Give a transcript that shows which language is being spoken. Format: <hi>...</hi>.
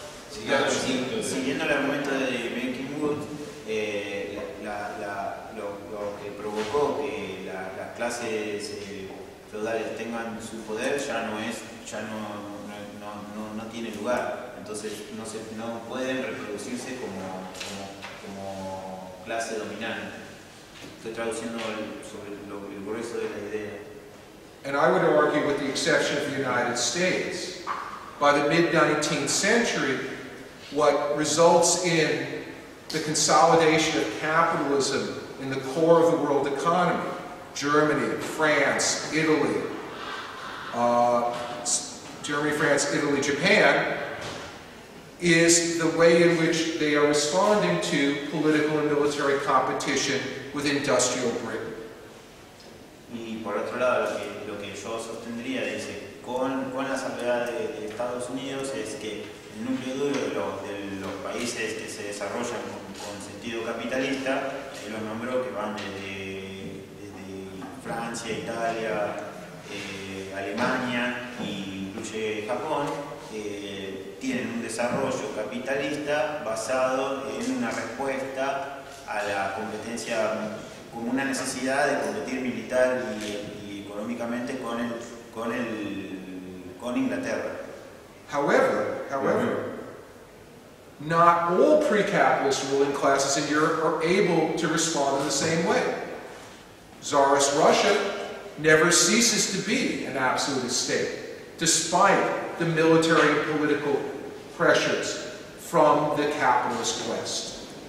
<es>Siguiendo el argumento de Mencken Wood, lo que provocó que las clases feudales tengan su poder ya no tiene lugar. Entonces no pueden reproducirse como clase dominante. Estoy traduciendo sobre el grueso de la idea.</es> <en>And I would argue, with the exception of the United States, by the mid-19th century, what results in the consolidation of capitalism in the core of the world economy, Germany, France, Italy, Japan, is the way in which they are responding to political and military competition with industrial Britain.</en> <es>Y por otro lado, lo que yo sostendría, dice, con la salvedad de Estados Unidos, es que el núcleo duro de los países que se desarrollan con sentido capitalista, él los nombró, que van desde Francia, Italia, Alemania e incluye Japón, tienen un desarrollo capitalista basado en una respuesta a la competencia, como una necesidad de competir militar y económicamente con Inglaterra.</es> <en>However, not all pre-capitalist ruling classes in Europe are able to respond in the same way. Tsarist Russia never ceases to be an absolutist state, despite the military and political pressures from the capitalist West.</en>